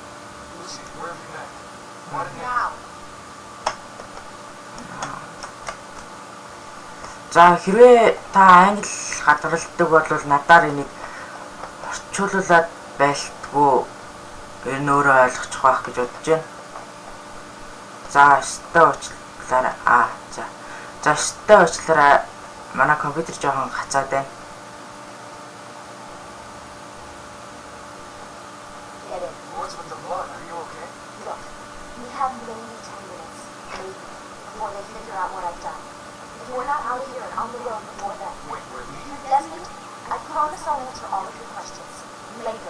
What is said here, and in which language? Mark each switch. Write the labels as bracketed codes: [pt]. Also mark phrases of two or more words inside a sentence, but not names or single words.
[mn] За хэрвээ та англи гадралдаг бол надаар энийг орчуулуулад байлтгүй ер нь өөрөө ойлгочих байх гэж бодож байна. За өстой уучлаарай. Манай компьютер жоохон хацаад байна. [en] What's with the blood? Are you okay? Look, we have maybe 10 minutes, maybe, before they figure out what I've done. If we're not out of here and on the road before then. Wait, we're leaving? Desmond, I promise I'll answer all of your questions later.